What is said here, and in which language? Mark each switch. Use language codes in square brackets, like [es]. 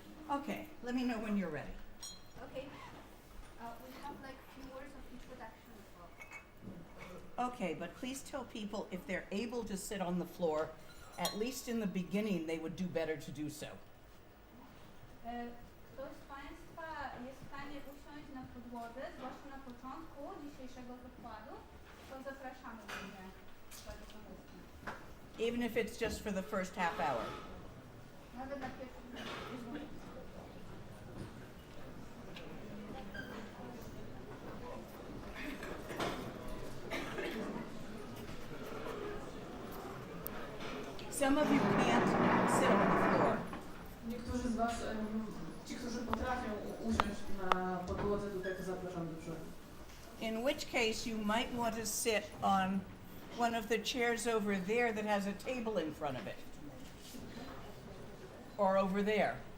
[en] Okay, let me know when you're ready. Okay. We have like few words of introduction as well. Okay, but please tell people if they're able to sit on the floor, at least in the beginning, they would do better to do so. [pl] Kto z Państwa jest w stanie usiąść na podłodze, zwłaszcza na początku dzisiejszego wykładu, to zapraszamy do mnie. [en] Even if it's just for the first half hour. [pl] Nawet na pierwszy dzień. [en] Some of you can't sit on the floor. [pl] Niektórzy z Was, ci, którzy potrafią usiąść na podłodze, tutaj to zapraszam do przodu. [en] In which case you might want to sit on one of the chairs over there that has a table in front of it. Or over there.